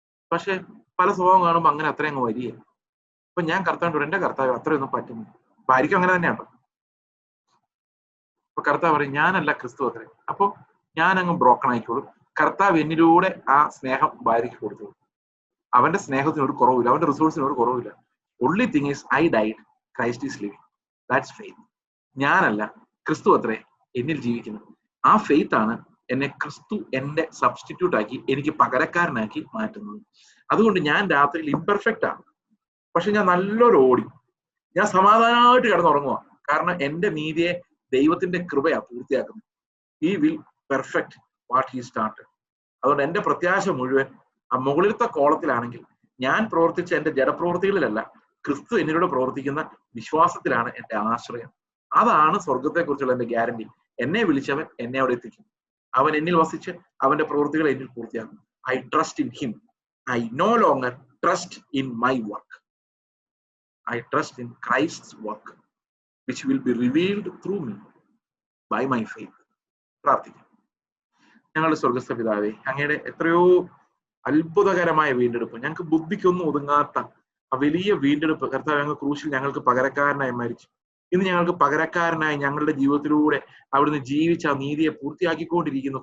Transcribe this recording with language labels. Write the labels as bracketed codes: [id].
[ml] പക്ഷെ പല സ്വഭാവം കാണുമ്പോൾ അങ്ങനെ അത്രയും അങ്ങ് വരിക. അപ്പൊ ഞാൻ കർത്താവിനോട് എന്റെ കർത്താവ് അത്രയൊന്നും പറ്റുന്നു. ഭാര്യയ്ക്കും അങ്ങനെ തന്നെയാണ്. അപ്പൊ കർത്താവ് പറയും ഞാനല്ല, ക്രിസ്തു അത്രേ. അപ്പൊ ഞാൻ അങ്ങ് ബ്രോക്കൺ ആയിക്കോളും. കർത്താവ് എന്നിലൂടെ ആ സ്നേഹം ഭാര്യയ്ക്ക് കൊടുത്തു. അവന്റെ സ്നേഹത്തിന് ഒരു കുറവില്ല, അവന്റെ റിസോഴ്സിന് ഒരു കുറവില്ല. [en] only thing is I died, Christ is living. That's faith. [ml] ഞാനല്ല, ക്രിസ്തു അത്രേ എന്നിൽ ജീവിക്കുന്നു. ആ ഫെയ്ത്ത് ആണ് എന്നെ ക്രിസ്തു എന്റെ സബ്സ്റ്റിറ്റ്യൂട്ട് ആക്കി എനിക്ക് പകരക്കാരനാക്കി മാറ്റുന്നത്. അതുകൊണ്ട് ഞാൻ രാത്രിയിൽ ഇംപെർഫെക്റ്റ് ആണ്, പക്ഷെ ഞാൻ നല്ലൊരു ഓടി, ഞാൻ സമാധാനമായിട്ട് കിടന്നുറങ്ങുക. കാരണം എന്റെ നീതിയെ ദൈവത്തിന്റെ കൃപയാ പൂർത്തിയാക്കുന്നത്. [en] He will perfect what he started. [ml] അതുകൊണ്ട് എന്റെ പ്രത്യാശ മുഴുവൻ ആ മുകളിലത്തെ കോളത്തിലാണെങ്കിൽ ഞാൻ പ്രവർത്തിച്ച എന്റെ ജഡപ്രവൃത്തികളിലല്ല, ക്രിസ്തു എന്നിലൂടെ പ്രവർത്തിക്കുന്ന വിശ്വാസത്തിലാണ് എന്റെ ആശ്രയം. അതാണ് സ്വർഗത്തെ കുറിച്ചുള്ള എന്റെ ഗ്യാരണ്ടി. എന്നെ വിളിച്ചവൻ എന്നെ അവിടെ എത്തിക്കും. അവൻ എന്നിൽ വസിച്ച് അവന്റെ പ്രവൃത്തികൾ എന്നിൽ പൂർത്തിയാക്കും. [en] I trust in him. I no longer trust in my work. I trust in Christ's work which will be revealed through me by my faith. [ml] പ്രാർത്ഥിക്കാം. ഞങ്ങളുടെ സ്വർഗസ്ഥ പിതാവേ, അങ്ങയുടെ എത്രയോ അത്ഭുതകരമായ വീണ്ടെടുപ്പ്, ഞങ്ങൾക്ക് ബുദ്ധിക്കൊന്നും ഒതുങ്ങാത്ത ആ വലിയ വീണ്ടെടുപ്പ് കർത്താവ് അങ്ങ് ക്രൂശിൽ ഞങ്ങൾക്ക് പകരക്കാരനായി മരിച്ചു. ഇന്ന് ഞങ്ങൾക്ക് പകരക്കാരനായി ഞങ്ങളുടെ ജീവിതത്തിലൂടെ അവിടുന്ന് ജീവിച്ച ആ നീതിയെ പൂർത്തിയാക്കിക്കൊണ്ടിരിക്കുന്നു.